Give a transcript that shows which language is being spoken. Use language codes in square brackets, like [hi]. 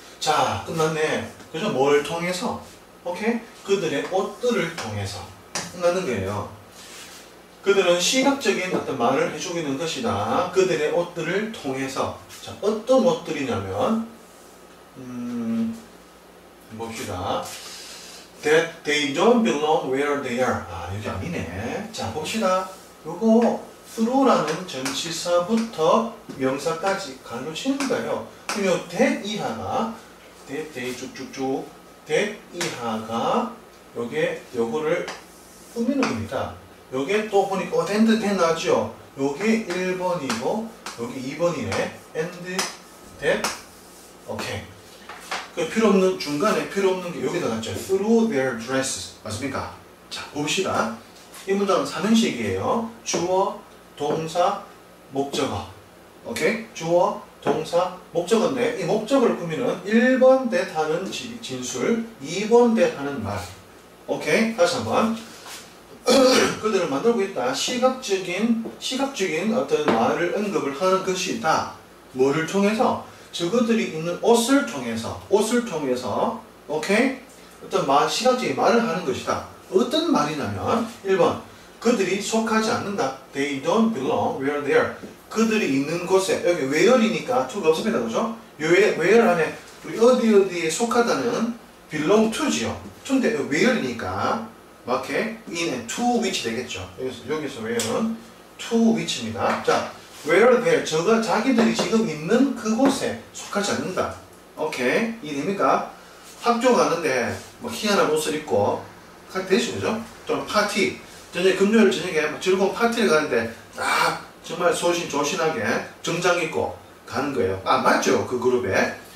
[ko] 자, 끝났네. 그래서 뭘 통해서? 오케이? 그들의 옷들을 통해서 끝나는 거예요. 그들은 시각적인 어떤 말을 해주고 있는 것이다. 그들의 옷들을 통해서. 자, 어떤 옷들이냐면 봅시다. [en] That they don't belong where they are. [ko] 아, 여기 아니네. 자, 봅시다. 요거 through라는 전치사부터 명사까지 강조치는 거예요. 그럼 요 that 이하가 that 쭉쭉쭉 that 이하가 요거를 꾸미는 겁니다. 요게 또 보니까 and that 나왔죠? 요게 1번이고 여기 2번이네. [en] and that [ko] 오케이. 그 필요 없는 중간에 필요 없는 게 여기다 갔죠. [en] through their dresses [ko] 맞습니까? 자 봅시다. 이 문장은 삼형식이에요. 주어, 동사, 목적어. 오케이? 주어, 동사, 목적어인데 이 목적어를 꾸미는 1번 that 하는 진술, 2번 that 하는 말. 오케이? 다시 한번. 그들을 만들고 있다. 시각적인 어떤 말을 언급을 하는 것이다. 뭐를 통해서? 저그들이 입는 옷을 통해서, 오케이? 어떤 시각적인 말을 하는 것이다. 어떤 말이냐면, 1번, 그들이 속하지 않는다. [en] They don't belong where they are. [ko] 그들이 있는 곳에, 여기 where이니까 to가 없습니다. 그죠? where 안에 우리 어디에 속하다는 belong to지요. to인데 where이니까, 이렇게 in to which 되겠죠. 여기서 where는 to which입니다. 자, where there, 자기들이 지금 있는 그곳에 속하지 않는다. 오케이? 이해됩니까? 학교 가는데 희한한 옷을 입고 되시죠? 좀 파티, 금요일 저녁에 즐거운 파티를 가는데 딱 정말 조신하게 정장 입고 가는 거예요. 맞죠? 그 그룹에.